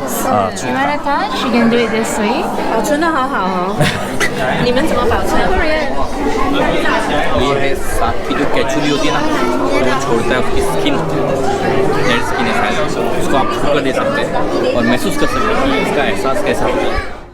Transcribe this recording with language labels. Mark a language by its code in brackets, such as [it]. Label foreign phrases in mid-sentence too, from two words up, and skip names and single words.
[en] You wanna touch? You can do it this way. [zh] 保存的好好哦。你们怎么保存？ [hi] ये है सांप की जो कैचुली होती है ना, वो छोड़ता है उसकी स्किन, डेड स्किन है शायद, उसको आप छू कर दे सकते हैं और महसूस कर सकते हैं कि इसका एहसास कैसा होता है।